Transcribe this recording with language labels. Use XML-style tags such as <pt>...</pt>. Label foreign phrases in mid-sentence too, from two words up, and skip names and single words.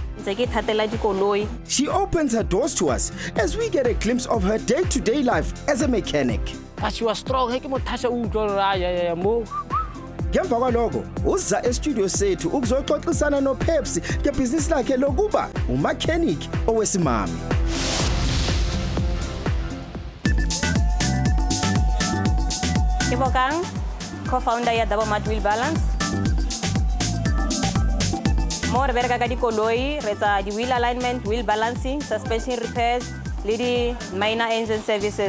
<en>She opens her doors to us as we get a glimpse of her day-to-day life as a mechanic. But she was strong.</en> <zu>Ngemva kwalokho uza estudio sethu ukuzoxoxisana noPepsi ngebhizinisi lakhe lokuba umechanic owesimame.</zu> <st>Bokang, co-founder ya Dabomat Wheelbalance. More verga ka dikoloi, retsa di</st> <en>wheel alignment, wheel balancing, suspension repairs,</en> <st>le di</st> <en>minor engine services.</en>